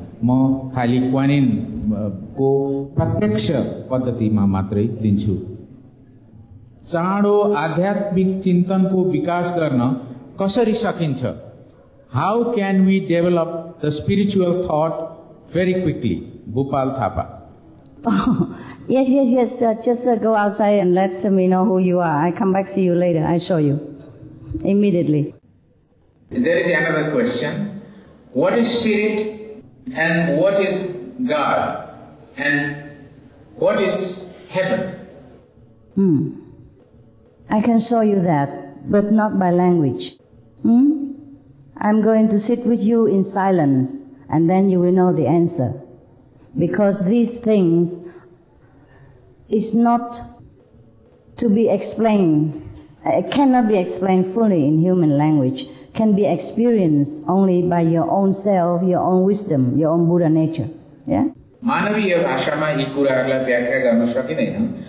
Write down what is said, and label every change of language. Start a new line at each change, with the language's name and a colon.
Nepali: म खाली क्वानिन को प्रत्यक्ष पद्धतिमा मात्रै दिन्छु। चाँडो आध्यात्मिक चिन्तनको विकास गर्न कसरी सकिन्छ?
English: How can we develop the spiritual thought very quickly? Bhupal Thapa. Oh, yes. Just go outside and let me know who you are. I come back, see you later. I show you immediately. There is another question. What is spirit and what is God and what is heaven? I can show you that, but not by language. I'm going to sit with you in silence, and then you will know the answer. Because these things is not to be explained. It cannot be explained fully in human language. Can be experienced only by your own self, your own wisdom, your own Buddha nature. Yeah?
Nepali: मानवीय भाषामा यी कुराहरूलाई व्याख्या गर्न सकिँदैन।